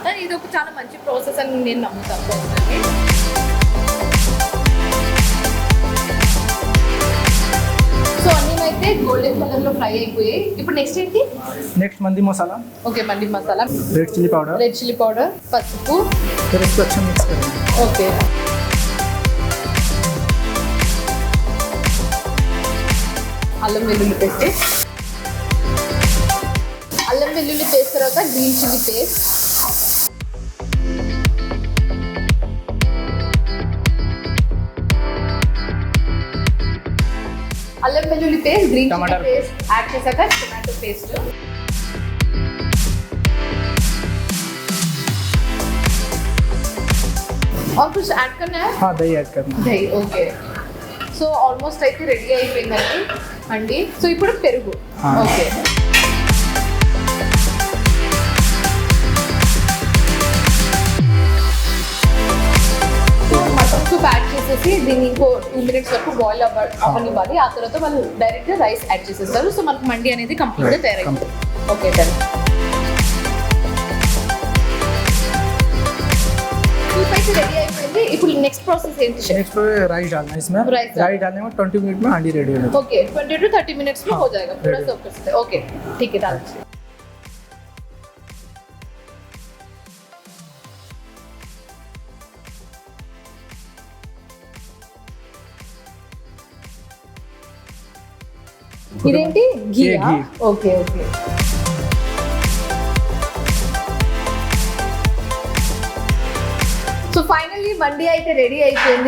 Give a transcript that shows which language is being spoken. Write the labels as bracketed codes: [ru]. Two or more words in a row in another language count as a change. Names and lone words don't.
[te] ఇది ఒక చాలా మంచి ప్రాసెస్ అని నేను నమ్ముతాను పర్సనల్లీ. సో అన్నీ అయితే [en] golden colour [te] లో ఫ్రై అయిపోయాయి. ఇప్పుడు నెక్స్ట్ ఏంటి? నెక్స్ట్ మంది మసాలా. ఓకే, మండి మసాలా, [en] red chilli powder, red chilli powder, పసుపు, [hi] फिर इसको अच्छा मिक्स करेंगे. [te] ఓకే, అల్లం వెల్లుల్లి పేస్ట్, అల్లం వెల్లుల్లి పేస్ట్ తర్వాత [en] green chilli paste, [te] అల్లం వెల్లుల్లి పేస్ట్, [en] green chilli paste [te] యాడ్ చేశాక [en] tomato paste, [hi] और कुछ ऐड करना है? हाँ, दही ऐड करना है. దही. [te] ఓకే, సో ఆల్మోస్ట్ అయితే రెడీ అయిపోయిందండి అండి. సో ఇప్పుడు పెరుగు. ఓకే, సో [en] mutton soup [te] యాడ్ చేసేసి దీన్ని ఇంకో 2 minutes వరకు బాయిల్ అవ్వనివ్వాలి. ఆ తర్వాత వాళ్ళు డైరెక్ట్ రైస్ యాడ్ చేసేస్తారు. సో మనకు మండి అనేది కంప్లీట్గా తయారైంది. [en] okay done. [te] సూప్ అయితే రెడీ అయిపోయింది. ఇప్పుడు [en] next process [te] ఏంటి? [hi] नेक्स्ट राइस डालना है इसमें. राइस डालने में 20 मिनट में हांडी रेडी हो जाता है. ओके, 20 to 30 मिनट्स में हो जाएगा पूरा सर्व कर सकते हैं. ओके ठीक है, डाल दीजिए. [te] ఇదేంటి? ఘీ. ఓకే ఓకే, సో ఫైనల్లీ మండి అయితే రెడీ అయిపోయింది.